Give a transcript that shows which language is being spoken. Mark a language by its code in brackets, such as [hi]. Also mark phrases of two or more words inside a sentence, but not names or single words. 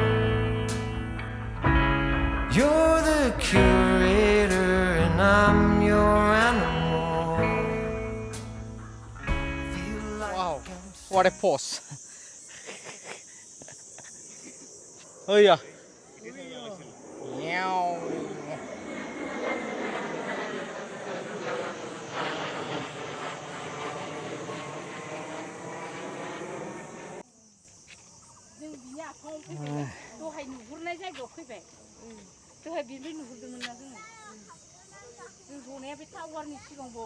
[en] You're the curator and I'm your animal. Wow, what a pose. Oh yeah. Meow. [brx] दहाय नुहुरनाय जायगायाव फैबाय दहाय बिनिफ्राय नुहुरदोंमोन ना जों जनाया बे टावारनि सिगाङाव